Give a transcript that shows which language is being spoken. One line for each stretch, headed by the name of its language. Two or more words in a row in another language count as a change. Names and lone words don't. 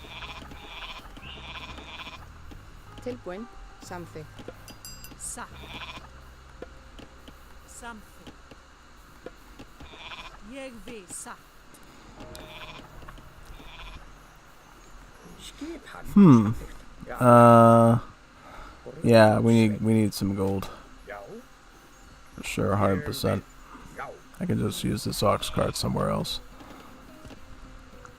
Icelandic: Tilbúin. Samþykkt. Satt. Samþykkt. Ég vil. Satt. Skipan. Samþykkt. Já.
English: Yeah, we need some gold.
Icelandic: Já.
English: For sure, 100%.
Icelandic: Já.
English: I can just use this ox cart somewhere else.